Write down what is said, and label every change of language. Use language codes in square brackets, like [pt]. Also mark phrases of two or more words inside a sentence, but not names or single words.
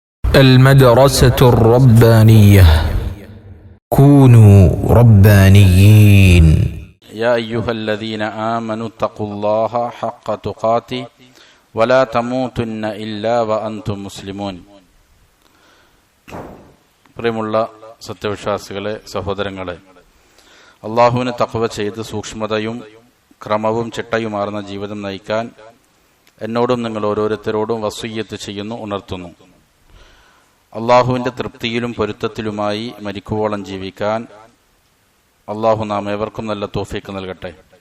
[ar] المدرسة الربانية كونوا ربانيين يا أيها الذين آمنوا اتقوا الله حق تقاته ولا تموتن إلا وأنتم مسلمون. [ml] പ്രിയമുള്ള സത്യവിശ്വാസികളെ, സഹോദരങ്ങളെ, അള്ളാഹുവിനെ തഖ്വ ചെയ്ത് സൂക്ഷ്മതയും ക്രമവും ചിട്ടയുമാർന്ന ജീവിതം നയിക്കാൻ എന്നോടും നിങ്ങൾ ഓരോരുത്തരോടും വസിയ്യത്ത് ചെയ്യുന്നു, ഉണർത്തുന്നു. അള്ളാഹുവിൻ്റെ തൃപ്തിയിലും പൊരുത്തത്തിലുമായി മരിക്കുവോളം ജീവിക്കാൻ അള്ളാഹു നാം ഏവർക്കും നല്ല തൗഫീഖ് നൽകട്ടെ.